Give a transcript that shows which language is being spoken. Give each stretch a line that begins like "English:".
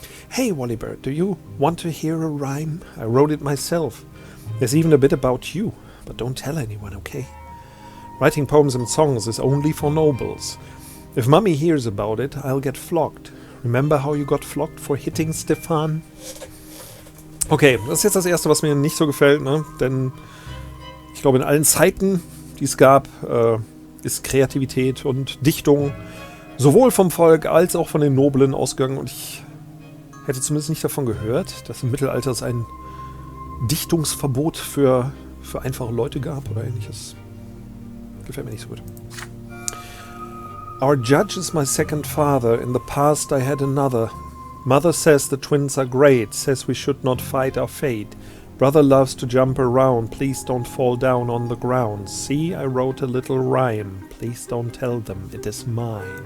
English: Hey, Wolibert, do you want to hear a rhyme? I wrote it myself. There's even a bit about you, but don't tell anyone, okay? Writing poems and songs is only for nobles. If Mummy hears about it, I'll get flogged. Remember how you got flogged for hitting Stefan?
German: Okay, das ist jetzt das Erste, was mir nicht so gefällt, ne? Denn ich glaube, in allen Zeiten, die es gab, ist Kreativität und Dichtung sowohl vom Volk als auch von den Noblen ausgegangen. Und ich hätte zumindest nicht davon gehört, dass im Mittelalter es ein Dichtungsverbot für einfache Leute gab oder ähnliches. Gefällt mir nicht so gut.
English: Our judge is my second father. In the past I had another. Mother says the twins are great, says we should not fight our fate. Brother loves to jump around, please don't fall down on the ground. See, I wrote a little rhyme, please don't tell them it is mine.